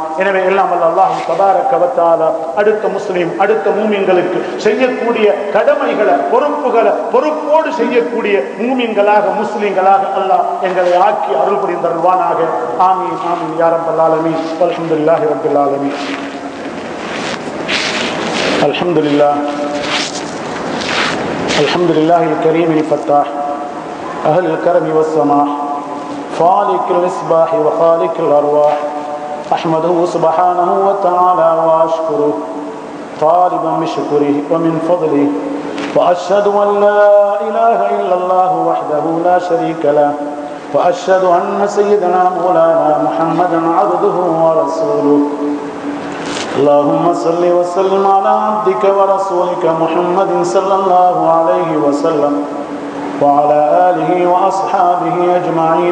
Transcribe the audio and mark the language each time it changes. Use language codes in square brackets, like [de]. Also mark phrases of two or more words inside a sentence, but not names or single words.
[ta] எனவே எல்லாம் அல்லாஹ் [ar] تبارك وتعالى [ta] அடுத்த முஸ்லிம், அடுத்த மூமின்களுக்கு செய்யக்கூடிய கடமைகளை, பொறுப்புகளை பொறுப்போடு செய்யக்கூடிய மூமின்களாக, முஸ்லிம்களாக அல்லாஹ் எங்களை ஆக்கி அருள் புரிந்தருள்வானாக. [ar] آمين آمين يا رب العالمين. الحمد لله رب العالمين. அல்ஹம்துலில்லாஹ் الحمد لله الكريم الفتاح أهل الكرم والسماح فالق الإصباح وخالق الأرواح أحمده سبحانه وتعالى وأشكره طالبا بشكره ومن فضله وأشهد أن لا إله إلا الله وحده لا شريك له وأشهد أن سيدنا مولانا محمدا عبده ورسوله اللهم صل وسلم على عبدك ورسولك محمد صلى الله عليه وسلم وعلى آله وأصحابه أجمعين.